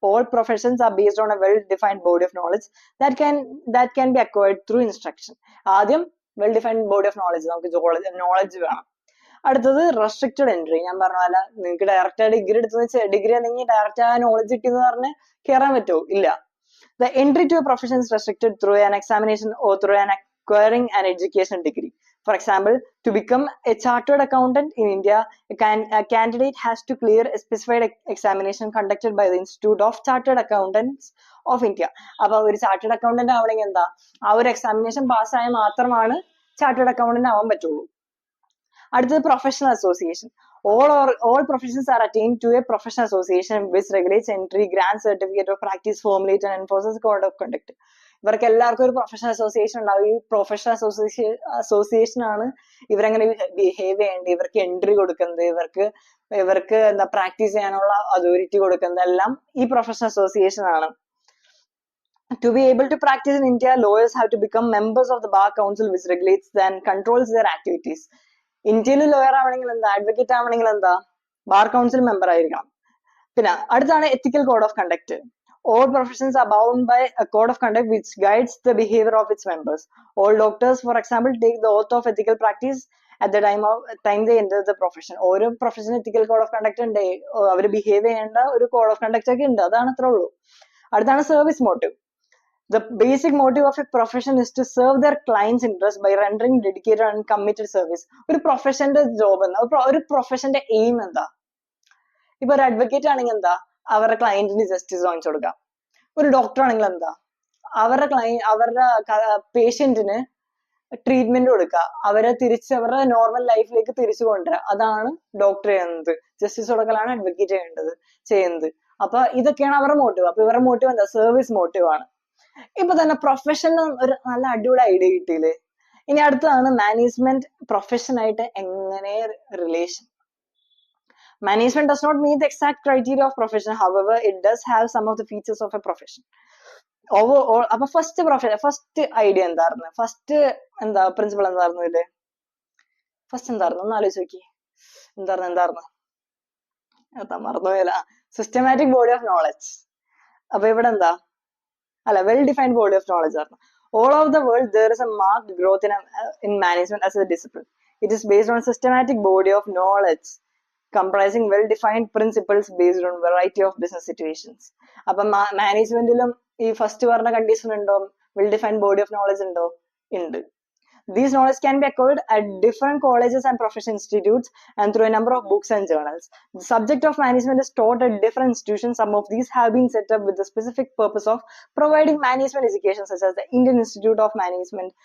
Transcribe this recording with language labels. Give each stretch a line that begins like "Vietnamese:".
English: All professions are based on a well defined body of knowledge that can be acquired through instruction.
Malayalam: ആദ്യം well defined body of knowledge, നമുക്ക് knowledge വേണം. അടുത്തത് restricted entry. ഞാൻ പറഞ്ഞ പോലെ നിങ്ങൾക്ക് direct degree degree അല്ലെങ്കിൽ direct ആ നോളജ് കിട്ടിയെന്ന് പറഞ്ഞ് കയറാൻ പറ്റുമോ? ഇല്ല.
English: The entry to a profession is restricted through an examination or through an acquiring an education degree. For example, to become a chartered accountant in India, a candidate has to clear a specified examination conducted by the Institute of Chartered Accountants of India.
Malayalam: അപ്പൊ ഒരു chartered accountant ആവണമെങ്കിൽ എന്താ, ആ ഒരു examination പാസ്സായാൽ മാത്രമാണ് chartered accountant ആവാൻ പറ്റുള്ളൂ. അടുത്തത് professional association.
English: All professions are attained to a professional association which regulates entry, grants certificate of practice, formulates and enforces code of conduct.
Malayalam: ഇവർക്ക് എല്ലാവർക്കും ഒരു പ്രൊഫഷണൽ അസോസിയേഷൻ ഉണ്ടാവും. ഈ പ്രൊഫഷണൽ അസോസിയേഷൻ ആണ് ഇവരെങ്ങനെ ബിഹേവ് ചെയ്യേണ്ടത്, ഇവർക്ക് എൻട്രി കൊടുക്കുന്നത്, ഇവർക്ക് എന്താ പ്രാക്ടീസ് ചെയ്യാനുള്ള അതോറിറ്റി കൊടുക്കുന്നത് എല്ലാം ഈ പ്രൊഫഷണൽ അസോസിയേഷൻ ആണ്.
English: To be able to practice in India, lawyers have to become members of the Bar Council which regulates and controls their activities.
Malayalam: ഇന്ത്യയിൽ ലോയർ ആവണമെങ്കിൽ എന്താ, അഡ്വക്കേറ്റ് ആവണമെങ്കിൽ എന്താ, ബാർ കൗൺസിൽ മെമ്പർ ആയിരിക്കണം. പിന്നെ അടുത്താണ് എത്തിക്കൽ code of conduct.
English: All professions are bound by a code of conduct which guides the behavior of its members. All doctors, for example, take the oath of ethical practice at the time they enter the profession.
Malayalam: ഓരോ പ്രൊഫഷനും എത്തിക്കൽ code of conduct ഉണ്ട്, അവർ behave ചെയ്യേണ്ട ഒരു code of conduct ഒക്കെ ഉണ്ട്. അതാണ് അത്രേ ഉള്ളൂ. അടുത്താണ് service motive.
English: The basic motive of a profession is to serve their clients' interest by rendering dedicated and committed service.
Malayalam: ഒരു പ്രൊഫഷന്റെ ജോബ് എന്താ, ഒരു പ്രൊഫഷന്റെ എയിം എന്താ? ഇപ്പൊ ഒരു അഡ്വക്കേറ്റ് ആണെങ്കിൽ എന്താ, അവരുടെ ക്ലയന്റിന് ജസ്റ്റിസ് വാങ്ങിച്ചു കൊടുക്കാം. ഒരു ഡോക്ടർ ആണെങ്കിൽ എന്താ, അവരുടെ പേഷ്യന്റിന് ട്രീറ്റ്മെന്റ് കൊടുക്കുക, അവരുടെ നോർമൽ ലൈഫിലേക്ക് തിരിച്ചു കൊണ്ടുവരിക. അതാണ് ഡോക്ടർ ചെയ്യുന്നത്. ജസ്റ്റിസ് കൊടുക്കലാണ് അഡ്വക്കേറ്റ് ചെയ്യുന്നത്. അപ്പൊ ഇതൊക്കെയാണ് അവരുടെ മോട്ടീവ്. അപ്പൊ ഇവരുടെ മോട്ടീവ് എന്താ, സർവീസ് മോട്ടീവ് ആണ്. ഇപ്പൊ തന്നെ പ്രൊഫഷൻ ഒരു നല്ല അടിപൊളി ഐഡിയ കിട്ടിയില്ലേ? ഇനി അടുത്തതാണ് മാനേജ്മെന്റ് പ്രൊഫഷൻ ആയിട്ട് എങ്ങനെ relation.
English: Management does not meet the exact criteria of profession. However, it does have some of the features of a profession.
Malayalam: Overall, അപ്പൊ ഫസ്റ്റ് ഐഡിയ എന്തായിരുന്നു, ഫസ്റ്റ് പ്രിൻസിപ്പൾ എന്തായിരുന്നു ഇത്? ഫസ്റ്റ് എന്തായിരുന്നു ഒന്ന് ആലോചിച്ച് നോക്കി. എന്തായിരുന്നു മറന്നുപോയല്ല. Systematic body of knowledge. അപ്പൊ ഇവിടെ എന്താ അല്ല well defined body of knowledge ആണ്.
English: All over the world, there is a marked growth in management as a discipline. It is based on a systematic body of knowledge comprising well-defined principles based on variety of business situations.
Malayalam: അപ്പം മാനേജ്മെന്റിലും ഈ first പറഞ്ഞ condition ഉണ്ടോ? Well defined body of knowledge ഉണ്ടോ? ഉണ്ട്.
English: These knowledge can be acquired at different colleges and professional institutes and through a number of books and journals. The subject of management is taught at different institutions. Some of these have been set up with the specific purpose of providing management education, such as the Indian Institute of Management.